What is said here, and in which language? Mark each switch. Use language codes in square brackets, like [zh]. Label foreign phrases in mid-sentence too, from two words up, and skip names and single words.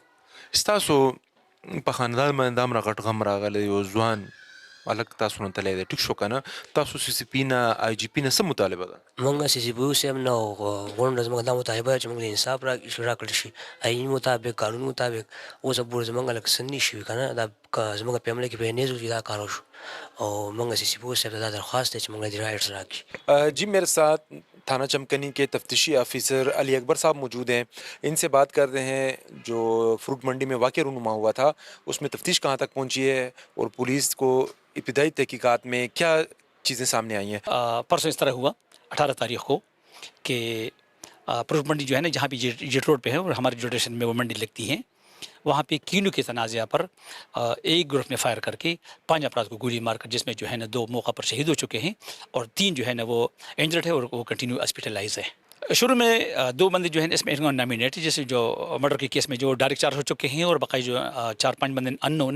[ps] ستاسو په خاندان باندې دا همره غټ غم راغلی یو ځوان هلک تاسو نه تللی دی ټیک شو که نه تاسو سی سی پي نه آی جي پي نه څه مطالبه ده مونږ سی سی پي او صاحب نه غونډه زموږ دا مطالبه ده چې مونږ ته انصاف راکړل شي آئین مطابق قانون مطابق اوسه پورې زمونږ لکه څه نه شوي که نه دا زمونږ فیملی کې په نیز چې دا کار وشو او مونږ سی سی پي او صاحب ته دا درخواست دی چې مونږ دې رائټس راکړي [ur] جی میرے ساتھ تھانہ چمکنی کے تفتیشی آفیسر علی اکبر صاحب موجود ہیں ان سے بات کرتے ہیں جو فروٹ منڈی میں واقعہ رونما ہوا تھا اس میں تفتیش کہاں تک پہنچی ہے اور پولیس کو ابتدائی تحقیقات میں کیا چیزیں سامنے آئی ہیں پرسوں اس طرح ہوا 18 تاریخ کو کہ فروٹ منڈی جو ہے نا جہاں پہ جیٹ روڈ پہ ہے اور ہمارے جو اسٹیشن میں وہ منڈی لگتی ہے وہاں پہ کینو کے تنازعہ پر ایک گروپ نے فائر کر کے 5 افراد کو گولی مار کر جس میں جو ہے نا 2 موقع پر شہید ہو چکے ہیں اور 3 جو ہے نا وہ انجرڈ ہے اور وہ [en] continue hospitalize [ur] ہے شروع میں 2 بندے جو ہیں اس میں نامینیٹ جیسے جو مرڈر کے کیس میں جو [en] direct charge [ur] ہو چکے ہیں اور باقی جو 4-5 بندے ان